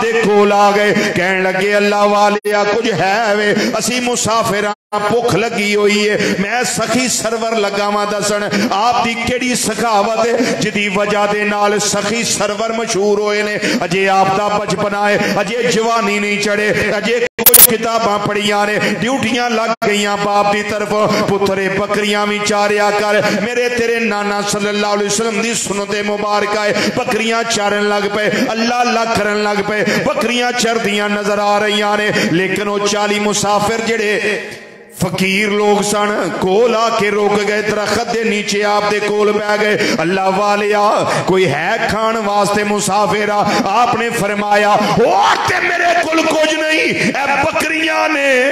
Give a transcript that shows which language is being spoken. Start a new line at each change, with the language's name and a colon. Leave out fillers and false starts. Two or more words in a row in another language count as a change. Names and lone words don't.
Punjabi: دے کول آ گئے کہنے لگے اللہ والیا کچھ ہے وے اسی مسافرانہ بھوک لگی ہوئی ہے میں سخی سرور لگا ماں دسن آپ دی کیڑی سخاوت ہے جدی وجہ دے نال سخی سرور مشہور ہوئے نے اجے آپ دا بچپنا ہے اجے جوانی نہیں چڑھے اجے کچھ کتاباں پڑھیاں نے ڈیوٹیاں لگ گئیاں باپ دی طرف پترے بکریاں بھی چاریا کر میرے تیرے نانا
Arabic: صلی اللہ علیہ وسلم
Punjabi: دی سنت مبارکہ ہے بکریاں چارن لگ پے اللہ اللہ کرن لگ پے بکریاں چر دیاں نظر آ رہیاں نے لیکن وہ 40 مسافر جڑے فقیر لوگ سن کول آ کے روک گئے درخت دے نیچے آپ دے کول بہ گئے اللہ والیا کوئی ہے کھان واسطے مسافر آپ نے فرمایا اور تے میرے کول کچھ نہیں اے بکریاں نے